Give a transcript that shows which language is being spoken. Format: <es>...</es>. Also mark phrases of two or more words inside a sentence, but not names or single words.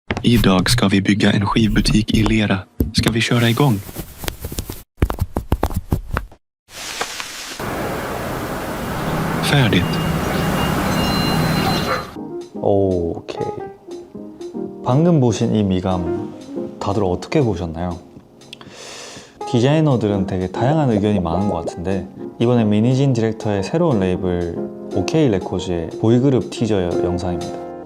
<sv>Idag ska vi bygga en skivbutik i lera. Ska vi köra igång? Färdigt.</sv> <ko>오케이. 방금 보신 이 미감 다들 어떻게 보셨나요? 디자이너들은 되게 다양한 의견이 많은 것 같은데 이번에 미니진 디렉터의 새로운 레이블 OK 레코즈의 보이그룹 티저 영상입니다.</ko>